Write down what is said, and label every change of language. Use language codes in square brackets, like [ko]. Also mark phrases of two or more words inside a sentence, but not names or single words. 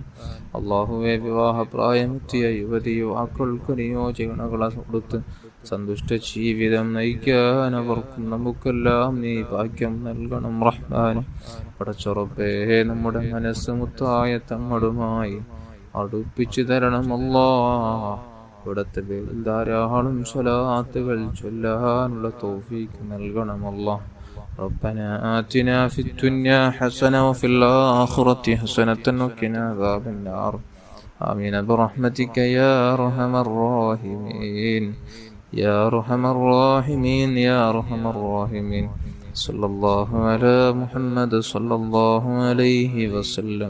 [ml] അല്ലാഹുവേ, വിവാഹപ്രായമെത്തിയ യുവതി യുവാക്കൾക്ക് നിയോജകണകളെ കൊടുത്ത് സന്തുഷ്ട ജീവിതം നയിക്കാൻ അവർക്കും നമുക്കെല്ലാം നീ ഭാഗ്യം നൽകണം റഹ്മാനെ. പടച്ച റബ്ബേ, നമ്മുടെ മനസ്സ് മുത്തായ തങ്ങളുമായി അടുപ്പിച്ചു തരണം അല്ലാഹ്. ഇവിടത്തെ പേരിൽ ധാരാളം സ്വലാത്തുകൾ ചൊല്ലാനുള്ള തൗഫീഖ് നൽകണം അല്ലാഹ്. [ar] ربنا آتنا في الدنيا حسنة وفي الآخرة حسنة وقنا عذاب النار. آمين برحمتك يا أرحم الراحمين. يا أرحم الراحمين يا أرحم الراحمين. صلى الله على محمد صلى الله عليه وسلم.